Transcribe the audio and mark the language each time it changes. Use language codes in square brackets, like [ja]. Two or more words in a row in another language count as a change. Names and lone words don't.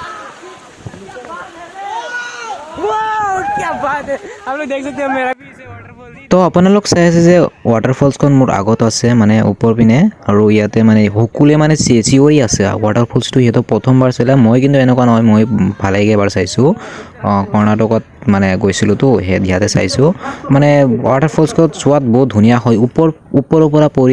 [hi] वाह क्या बात है आप लोग देख सकते हैं मेरा भी इसे वाटरफॉल [as] তো আপোনালোক চাই আছে যে ৱাটাৰফলছখন মোৰ আগত আছে মানে ওপৰ পিনে আৰু ইয়াতে মানে সকলোৱে মানে চিঞৰি আছে ৱাটাৰফলছটো সিহঁতৰ প্ৰথমবাৰ চালে মই কিন্তু এনেকুৱা নহয় মই ভালেকেইবাৰ চাইছোঁ কৰ্ণাটকত মানে গৈছিলোঁ তো ইয়াতে চাইছোঁ মানে ৱাটাৰফলছখন চোৱাত বহুত ধুনীয়া হয় ওপৰৰ পৰা পৰি